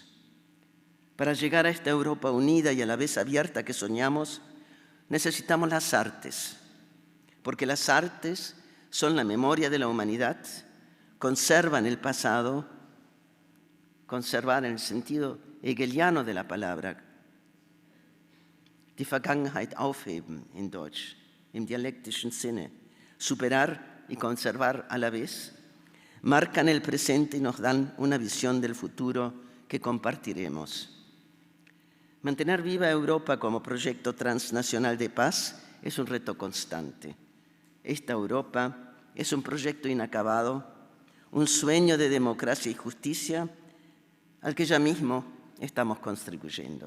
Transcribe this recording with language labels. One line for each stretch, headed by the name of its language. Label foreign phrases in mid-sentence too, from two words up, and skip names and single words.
Spanish: Para llegar a esta Europa unida y a la vez abierta que soñamos, necesitamos las artes, porque las artes son la memoria de la humanidad, conservan el pasado, conservar en el sentido hegeliano de la palabra,
German: die Vergangenheit aufheben in Deutsch, im dialektischen Sinne,
Spanish: superar y conservar a la vez, marcan el presente y nos dan una visión del futuro que compartiremos. Mantener viva Europa como proyecto transnacional de paz es un reto constante. Esta Europa es un proyecto inacabado, un sueño de democracia y justicia al que ya mismo estamos contribuyendo.